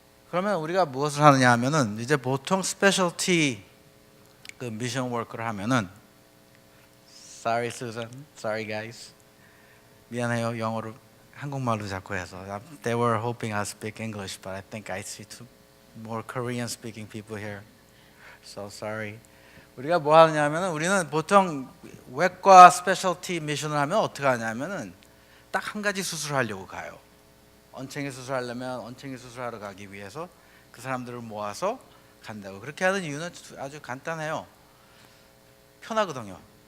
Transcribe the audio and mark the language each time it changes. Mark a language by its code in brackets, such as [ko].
[ko] 그러면 우리가 무엇을 하느냐 하면은, 이제 보통 스페셜티 그 미션 워크를 하면은, [en] sorry Susan, sorry guys, [ko] 미안해요, 영어로 한국말로 자꾸 해서. [en] They were hoping I speak English, but I think I see more Korean speaking people here. So sorry. [ko] 우리가 뭐 하느냐면은, 우리는 보통 외과 스페셜티 미션을 하면 어떻게 하냐면은 딱 한 가지 수술하려고 가요. 언챙이 수술하려면 언챙이 수술하러 가기 위해서 그 사람들을 모아서 간다고. 그렇게 하는 이유는 아주 간단해요. 편하거든요.